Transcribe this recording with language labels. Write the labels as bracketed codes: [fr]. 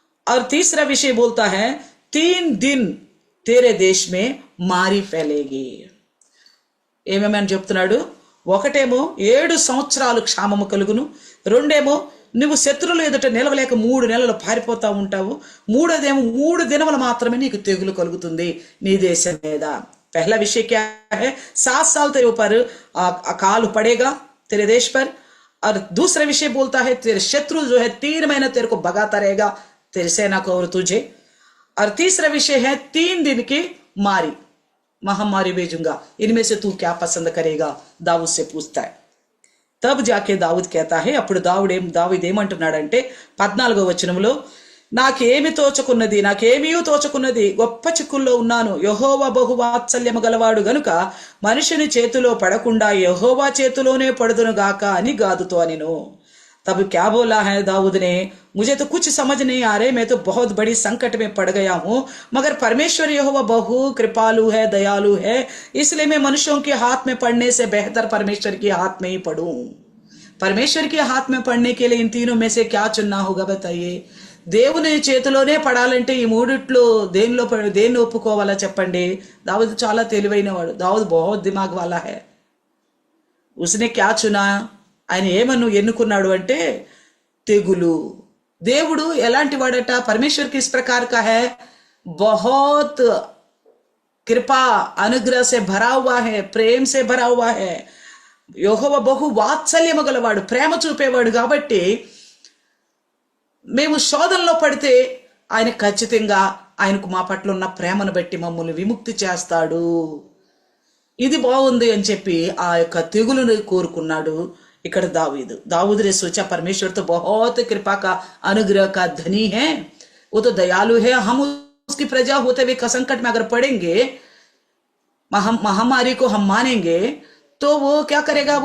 [hi] और तीसरा विषय बोलता है 3 दिन तेरे देश में मारी फैलेगी। [te] ఏమేమని చెప్తున్నాడు? ఒకటేమో 7 సంవత్సరాలు క్షామము కలుగును, రెండేమో నువ్వు శత్రువుల ఎదుట నిలవలేక 3 నెలలు పారిపోతా ఉంటావు, మూడోదేమో 3 దినములు మాత్రమే నీకు తెగులు కలుగుతుంది నీ దేశం మీద। [hi] पहला विषय क्या है? 7 साल तेरे ऊपर अकाल पड़ेगा तेरे देश पर। और दूसरा विषय बोलता है तेरे शत्रु जो है 3 महीने तेरे को भगाता रहेगा, तेरी सेना को और तुझे। और तीसरा विषय है 3 दिन की मारी, महामारी भेजूंगा, इनमें से तू क्या पसंद करेगा? दाऊद से पूछता है। तब जाके दाऊद कहता है, [te] అప్పుడు దావీదు ఏమంటున్నాడంటే 14వ వచనంలో, నాకేమి తోచకున్నది, గొప్ప చిక్కుల్లో ఉన్నాను, యెహోవా బహువాత్సల్యము గలవాడు గనుక మనుషుని చేతిలో పడకుండా యెహోవా చేతిలోనే పడుదును గాక అని గాదుతో అనెను। [hi] तब क्या बोला है दाऊद ने, मुझे तो कुछ समझ नहीं आ रहे, मैं तो बहुत बड़ी संकट में पड़ गया हूं, मगर परमेश्वर यहोवा बहु कृपालु है, दयालु है, इसलिए मैं मनुष्यों के हाथ में पड़ने से बेहतर परमेश्वर के हाथ में ही पड़ूं। परमेश्वर के हाथ में पड़ने के लिए इन तीनों में से क्या चुनना होगा बताइए? [te] దేవుని చేతిలోనే పడాలంటే ఈ మూడిట్లో దేన్ని ఒప్పుకోవాలా చెప్పండి? దావూద్ చాలా తెలివైనవాడు, [hi] దావూద్ బహుత్ దిమాగ్ వాలా హై. ఉస్నే క్యా చునా, [te] ఆయన ఏమను ఎన్నుకున్నాడు అంటే తెగులు. దేవుడు ఎలాంటి వాడట? [hi] పరమేశ్వర్ కిస్ ప్రకార్ కా హై, बहुत कृपा अनुग्रह से भरा हुआ है, प्रेम से भरा हुआ है. [te] యెహోవా బహు వాత్సల్యము గలవాడు, ప్రేమ చూపేవాడు. కాబట్టి మేము శోధనలో పడితే ఆయన ఖచ్చితంగా ఆయనకు మా పట్ల ఉన్న ప్రేమను బట్టి మమ్మల్ని విముక్తి చేస్తాడు. ఇది బాగుంది అని చెప్పి ఆ యొక్క తెగులును కోరుకున్నాడు ఇక్కడ [hi] दाऊद ने सोचा परमेश्वर तो बहुत कृपा का अनुग्रह का धनी है, वो तो दयालु है, हम उसकी प्रजा होते हुए संकट में अगर पड़ेंगे, महामारी को हम मानेंगे तो वो क्या करेगा?